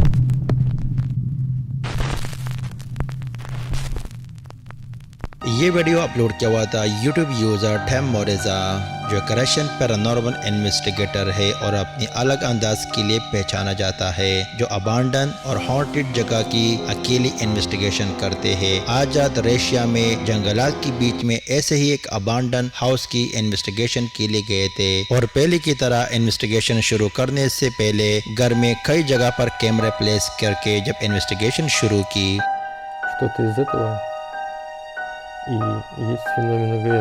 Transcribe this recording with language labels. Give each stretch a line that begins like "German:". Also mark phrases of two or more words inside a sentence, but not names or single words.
Hindi: ये वीडियो अपलोड किया हुआ था
English: YouTube user
Hindi: टैम मोरेजा, जो एक
English: Russian paranormal investigator
Hindi: है और अपनी अलग अंदाज के लिए पहचाना जाता है, जो अबांडन और हॉन्टेड जगह की अकेली इन्वेस्टिगेशन करते हैं। आज़ाद रशिया में जंगलात के बीच में ऐसे ही एक
English: abandon house
Hindi: की इन्वेस्टिगेशन के लिए गए थे और पहले की तरह इन्वेस्टिगेशन शुरू करने से पहले घर में कई जगह पर कैमरे प्लेस करके जब इन्वेस्टिगेशन शुरू की।
Russian: Что-то из этого. И есть феномен ЭГФ.